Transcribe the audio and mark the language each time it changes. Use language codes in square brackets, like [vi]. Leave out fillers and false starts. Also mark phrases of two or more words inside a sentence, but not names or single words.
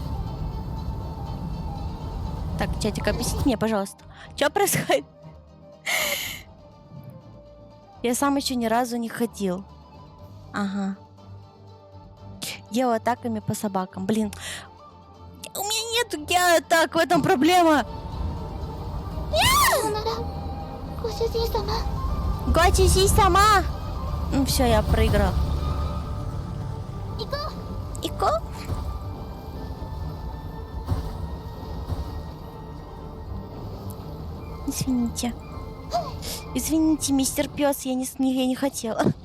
[ru] Так, чатик, объясните мне, пожалуйста. Что происходит? Я сам еще ни разу не ходил. Ага. Геоатаками по собакам. Блин. нету геоатак, в этом проблема. [ja] さよならご主人様 [ru] Гочи сама. Ну все, я проиграл. [ja] 行こう [ru] Ико? Извините. Извините, мистер Пес, я не хотела.